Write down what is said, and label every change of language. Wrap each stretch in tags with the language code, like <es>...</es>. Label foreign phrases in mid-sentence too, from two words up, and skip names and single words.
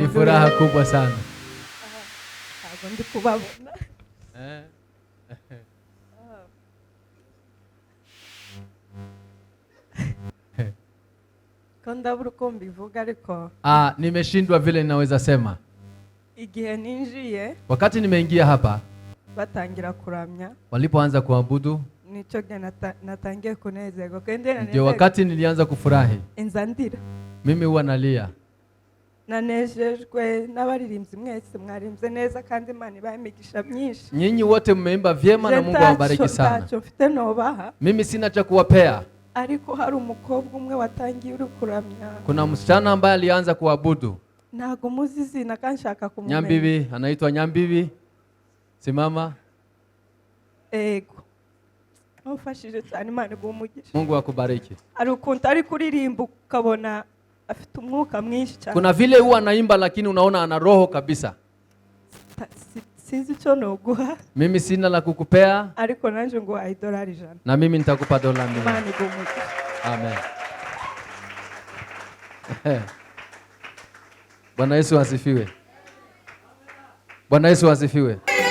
<sw>Ni furaha kubwa sana.</sw> <rn>Ntabwo ndi kubabona. Ndabura uko mbivuga ariko</rn> <sw>nimeshindwa vile ninaweza sema.</sw> <rn>Igihe ninjiye,</rn> <sw>wakati nimeingia hapa,</sw> <rn>batangira kuramya,</rn> <sw>walipoanza kuabudu,</sw> <rn>nicho natangiye kunezerwa.</rn> <sw>Ndio wakati nilianza kufurahi.</sw> <rn>Inzandira.</rn> <sw>Mimi huwa nalia.</sw> <rn>Nanejejwe n'abaririmbyi mwese mwarimbye neza kandi Imana ibamigisha myinshi.</rn> <sw>Nyinyi wote mmeimba vyema na Mungu awabariki sana.</sw> <rn>Mfite nobaha.</rn> <sw>Mimi sina cha kuwapea.</sw> <rn>Ariko hari umukobwa umwe watangiye uri kuramya.</rn> <sw>Kuna msichana ambaye alianza kuabudu.</sw> <rn>Ntago muzi izina kanshaka kumumenya.</rn> <sw>Nyambibi, anaitwa Nyambibi. Simama.</sw> <rn>Ego. Ufashije cyane Imana igumugisha.</rn> <sw>Mungu akubariki.</sw> <rn>Ari ukuntu ari kuririmba ukabona afite umwuka mwinshi cyane.</rn> <sw>Kuna vile huwa anaimba lakini unaona ana roho kabisa.</sw> <rn>Sizi cyo noguha.</rn> <sw>Mimi sina la kukupea.</sw> <rn>Ariko nanje ngo $100.</rn> <sw>Na mimi nitakupa $100.</sw> <rn>Imana igumugisha.</rn> <sw>Amen. Bwana Yesu asifiwe. Bwana Yesu asifiwe.</sw>